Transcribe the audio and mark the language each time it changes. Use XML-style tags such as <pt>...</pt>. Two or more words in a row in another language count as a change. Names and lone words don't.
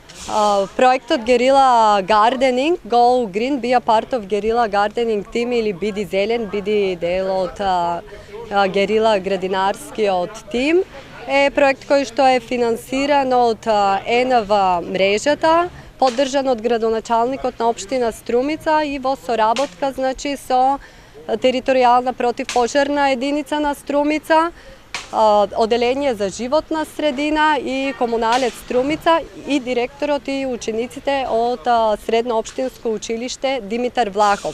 <mk>Проектот Guerrilla Gardening,</mk> <en>Go Green, be a part of Guerrilla Gardening team</en> <mk>или биди зелен, биди дел од Guerrilla градинарскиот тим, е проект кој што е финансиран од ЕНВ мрежата, поддржан од градоначалникот на општина Струмица и во соработка со територијална противпожарна единица на Струмица, Оделение за животна средина и Комуналец Струмица и директорот и учениците од Средно општинско училиште Димитар Влахов.</mk>